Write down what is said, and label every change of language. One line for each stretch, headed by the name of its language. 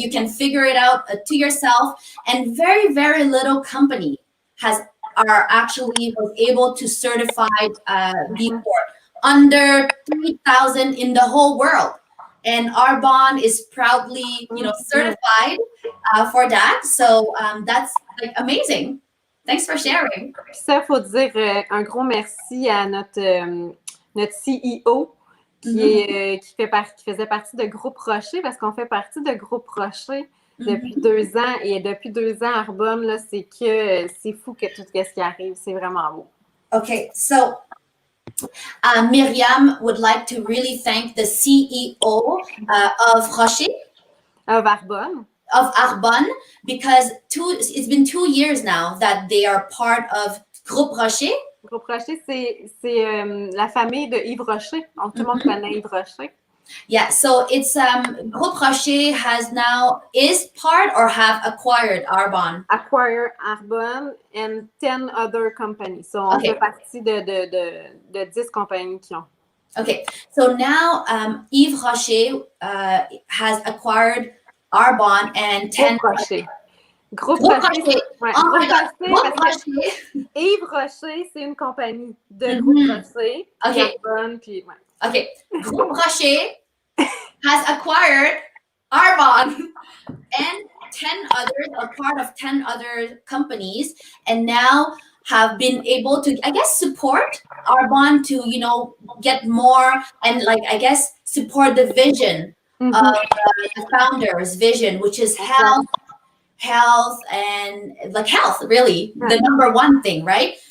English: You can figure it out to yourself. And very, very little company are actually was able to certify B Corp. Under 3,000 in the whole world. And Arbonne is proudly, certified for that. So that's like amazing. Thanks for sharing.
French: Ça, il faut dire un gros merci à notre CEO qui faisait partie de Groupe Rocher, parce qu'on fait partie de Groupe Rocher depuis 2 ans. Et depuis 2 ans, Arbonne, là, c'est fou que tout ce qui arrive. C'est vraiment beau.
English: Okay, so Myriam would like to really thank the CEO of Rocher. Of Arbonne. Of Arbonne, because it's been 2 years now that they are part of Groupe Rocher.
French: Groupe Rocher, c'est la famille de Yves Rocher. Donc, tout le monde connaît Yves Rocher.
English: Yeah, so it's Groupe Rocher is part or have acquired Arbonne. Acquire Arbonne and 10 other companies. So,
French: on fait partie de 10 compagnies qui ont.
English: Okay, so now Yves Rocher has acquired Arbonne and 10
French: Rocher. Groupe Rocher. Ouais, Groupe Rocher. Yves Rocher, c'est une compagnie de Groupe Rocher. Arbonne, puis ouais.
English: Okay, Groupe Rocher has acquired Arbonne and 10 others, a part of 10 other companies, and now have been able to, I guess, support Arbonne to, get more and support the vision of the founder's vision, which is health and health, really, the number one thing, right?